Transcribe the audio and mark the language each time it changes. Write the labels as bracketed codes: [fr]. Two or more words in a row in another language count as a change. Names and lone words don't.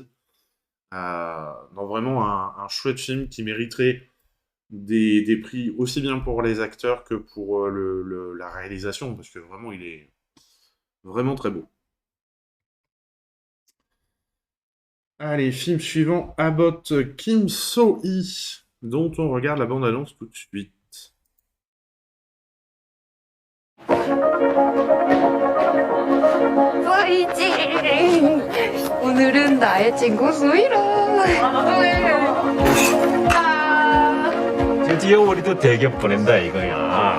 [fr] Non, vraiment un chouette film qui mériterait des prix aussi bien pour les acteurs que pour la réalisation, parce que vraiment il est vraiment très beau. Allez, film suivant, Abbott Kim So-hee, dont on regarde la bande-annonce tout de suite. [ko] 화이팅! 오늘은 나의 친구 수이라. 드디어 우리도 대기업 보낸다 이거야.